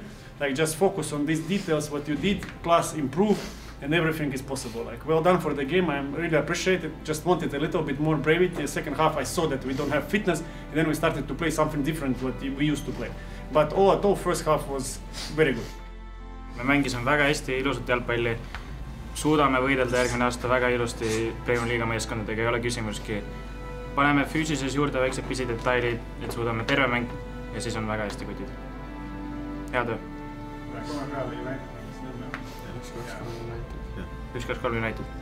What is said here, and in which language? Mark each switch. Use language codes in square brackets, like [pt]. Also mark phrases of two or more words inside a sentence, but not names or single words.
[en] Like just focus on these details, what you did, plus improve, and everything is possible. Like well done for the game. I really appreciate it. Just wanted a little bit more bravery. The second half, I saw that we don't have fitness, and then we started to play something different what we used to play. But all at all, first half was very good. [et] Me mängisime väga hästi, ilusat jalgpalli. Suudame võidelda järgmine aasta väga ilusti Premier Liiga meeskondadega, ei ole küsimuski. Paneme füüsilises juurde väiksed pisidetailid, et suudame terve mäng ja siis on väga hästi kutid. Hea töö. 1-2-3 United.